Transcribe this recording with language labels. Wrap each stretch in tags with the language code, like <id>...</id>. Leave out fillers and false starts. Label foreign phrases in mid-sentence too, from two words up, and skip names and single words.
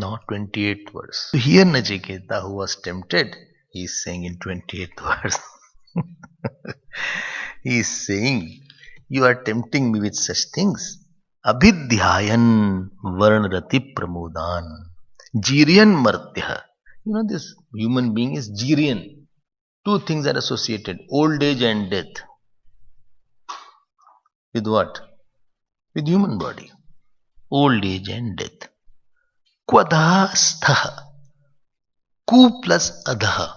<en>28th verse. So here Nachiketa, who was tempted, he is saying in 28th verse, he is saying, you are tempting me with such things.</en> <sa>Abhidhyayan varnrati pramodan. Jiriyan martya.</sa> <en>You know, this human being is Jiriyan. Two things are associated, old age and death. With what? With human body. Old age and death. Kwadhastha. Ku plus adha.</en>